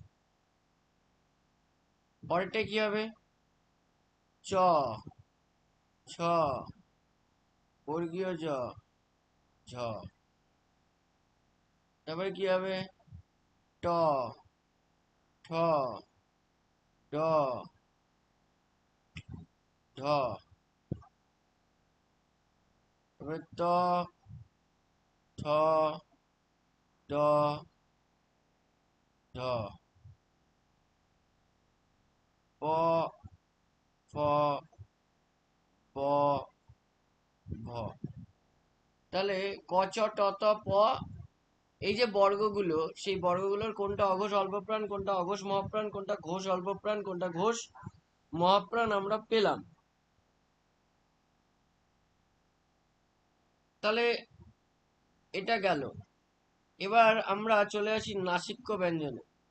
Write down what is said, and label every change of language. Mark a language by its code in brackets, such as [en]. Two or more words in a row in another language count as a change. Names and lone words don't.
[bn] পরেরটা কি হবে? চ, ছ, বর্গীয় জ, ঝ। তারপরে কি হবে? ট, ঠ, ড, ঢ। তারপরে ত, ঠ, ড, ঢ। প, ফ, ব, ভ। তাহলে ক, চ, ট, ত, প, এই যে বর্গগুলো, সেই বর্গগুলোর কোনটা অঘোষ অল্পপ্রাণ, কোনটা অঘোষ মহাপ্রাণ, কোনটা ঘোষ অল্পপ্রাণ, কোনটা ঘোষ মহাপ্রাণ আমরা পেলাম। তাহলে এটা গেল। এবার আমরা চলে আসি নাসিক্য ব্যঞ্জনে।